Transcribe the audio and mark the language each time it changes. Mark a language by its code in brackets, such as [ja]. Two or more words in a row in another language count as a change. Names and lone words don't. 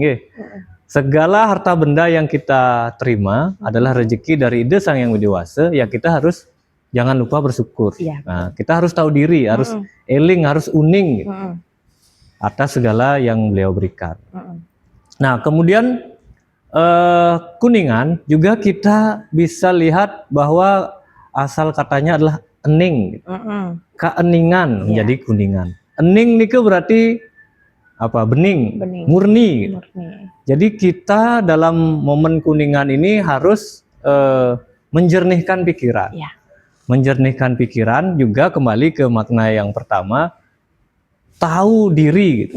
[id] Segala harta benda yang kita terima adalah rezeki dari Ida Sang Yang Widi Wasa, yang kita harus jangan lupa bersyukur. Nah, kita harus tahu diri, harus eling, harus uning atas segala yang beliau berikan. Nah, kemudian Kuningan juga kita bisa lihat bahwa asal katanya adalah ening, keeningan menjadi Kuningan. Ening niku berarti apa? Bening. Murni. Jadi kita dalam momen Kuningan ini harus menjernihkan pikiran. Menjernihkan pikiran juga kembali ke makna yang pertama, tahu diri gitu.